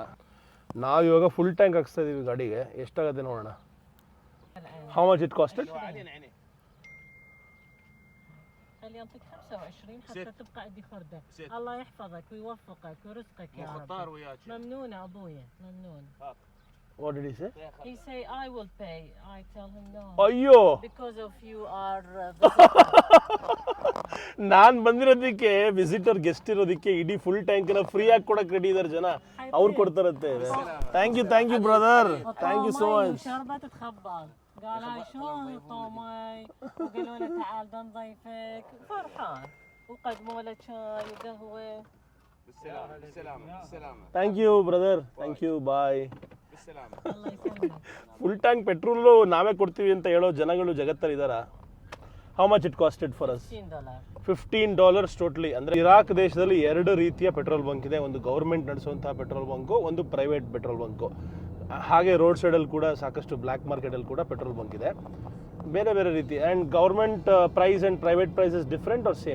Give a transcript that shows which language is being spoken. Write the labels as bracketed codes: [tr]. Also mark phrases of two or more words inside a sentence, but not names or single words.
[kn] ನಾವಿವಾಗ [en] full tank [kn] ಹಾಕ್ಸ್ತಾ ಇದ್ದೀವಿ ಗಾಡಿಗೆ. ಎಷ್ಟಾಗುತ್ತೆ ನೋಡೋಣ. [en] how much it costed? [ar] خلي يعطيك 25 حتى تبقى قد خردة. الله يحفظك ويوفقك ورزقك يا رب. ممنون أبويا ممنون. [en] What did he say? He say I will pay. I tell him no. [kn] ಅಯ್ಯೋ, [en] Because of you are [kn] ನಾನ್ ಬಂದಿರೋದಕ್ಕೆ [en] visitor guest [kn] ಇರೋದಕ್ಕೆ ಇಡೀ [en] full tank [kn] ಫ್ರೀ ಆಗಿ ಕೊಡಕ್ ರೆಡಿ ಇದಾರೆ ಜನ. ಅವ್ರು ಕೊಡ್ತಾರಂತೆ. [en] thank you brother, thank you so much. [ar] شربت تخبط. قال هاي شو طعمي وقالوا له تعال نضيفك. فرحان وقدموا له شاي وقهوة. بالسلامة. [en] thank you brother, thank you, bye. [ar] الله يسلمك. [en] full tank petrol [kn] ನಾವೇ ಕೊಡ್ತೀವಿ ಅಂತ ಹೇಳೋ ಜನಗಳು ಜಗತ್ತಲ್ಲಿ ಇದಾರ? [en] how much it costed for us? $15 totally. [kn] ಅಂದರೆ ಇರಾಕ್ ದೇಶದಲ್ಲಿ 2 ರೀತಿಯ [en] petrol bunk [kn] ಇದೆ. ಒಂದು ಗೌರ್ಮೆಂಟ್ ನಡೆಸುವಂತಹ [en] petrol bunk, [kn] ಒಂದು [en] private petrol bunk. [kn] ಹಾಗೆ [en] road side [kn] ಕೂಡ ಸಾಕಷ್ಟು [en] black market [kn] ಕೂಡ [en] petrol bunk [kn] ಇದೆ, ಬೇರೆ ಬೇರೆ ರೀತಿ. [en] and government price and private price is different or same?